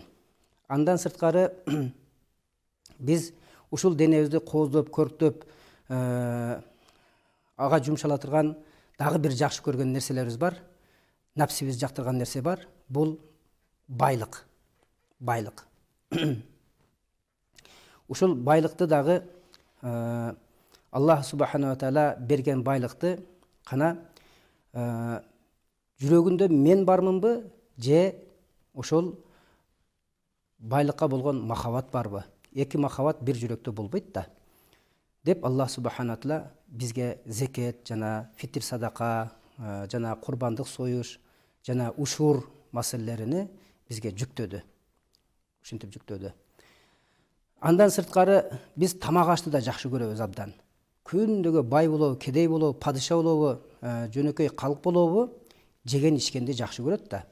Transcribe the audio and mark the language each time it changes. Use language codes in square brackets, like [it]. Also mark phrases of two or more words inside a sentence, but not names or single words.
[ky] Андан сырткары биз ушул денебизди кооздоп, көрктөп, ага жумшала турган дагы бир жакшы көргөн нерселерибиз бар. Напсибиз жактырган нерсе бар. Бул байлык. Байлык. Ушул байлыкты дагы [ar] الله سبحانه وتعالى [ky] берген байлыкты кана жүрөгүндө мен бармынбы же ошол байлыкка болгон махаббат барбы? Эки махаббат бир жүрөктө болбойт да. Деп [ar] الله سبحانه وتعالى [ky] бизге зекет жана фитир садака жана курбандык союш жана ушур маселелерини бизге жүктөдү. Ушинтип жүктөдү. Андан сырткары биз тамак ашты да жакшы көрөбүз абдан. Күндөгө бай болобу, кедей болобу, падыша болобу, жөнөкөй калк болобу, жеген ичкенди жакшы көрөт да.